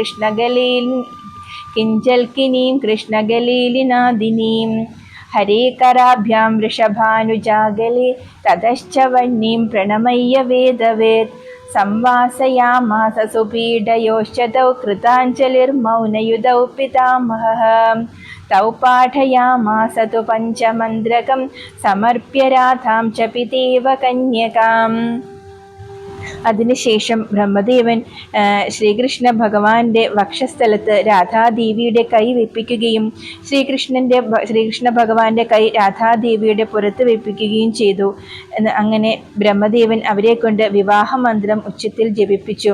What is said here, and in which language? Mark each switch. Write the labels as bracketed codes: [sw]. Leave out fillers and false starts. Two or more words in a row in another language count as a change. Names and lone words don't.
[sa] कृष्णगलीलिनादिनीं हरे कराभ्यां वृषभानुजागले ततश्च वह्निं प्रणमय्य वेदवेत् संवासयामास सुपीडयोश्च तौ कृताञ्जलिर्मौनयुधौ पितामहः तौ पाठयामास तु पञ्चमन्त्रकं समर्प्य राधां च पितेव कन्यकाम्. [ml] അതിനുശേഷം ബ്രഹ്മദേവൻ ശ്രീകൃഷ്ണ ഭഗവാന്റെ വക്ഷസ്ഥലത്ത് രാധാദേവിയുടെ കൈ വെപ്പിക്കുകയും ശ്രീകൃഷ്ണ ഭഗവാന്റെ കൈ രാധാദേവിയുടെ പുറത്ത് വെപ്പിക്കുകയും ചെയ്തു. അങ്ങനെ ബ്രഹ്മദേവൻ അവരെ കൊണ്ട് വിവാഹമന്ത്രം ഉച്ചത്തിൽ ജപിപ്പിച്ചു.